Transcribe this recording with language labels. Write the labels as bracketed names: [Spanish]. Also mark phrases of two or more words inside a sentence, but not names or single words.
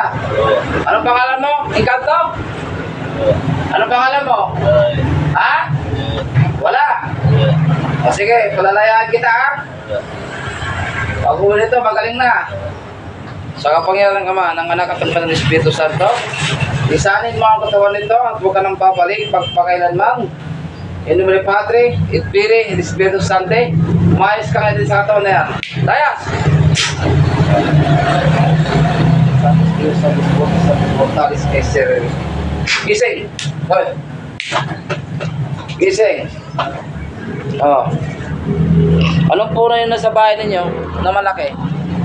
[Filipino] Anong pangalan mo? Inkanto? Anong pangalan mo? Ha? Wala. O sige, palalayaan kita, ha? Pag uwi nito, magaling na. Sa kapangyarihan ng Ama, ng Anak at ng Espiritu Santo, isanin mo ang katawan nito at huwag ka nang babalik pagpakailanman. [Latin] In nomine Patri, et Filii, et Spiritus Sancti, [Filipino] umayos ka ngayon sa katawan na yan. Layas! Gising! Hoy! Gising! Oh. Anong puro yung nasa bahay ninyo na malaki?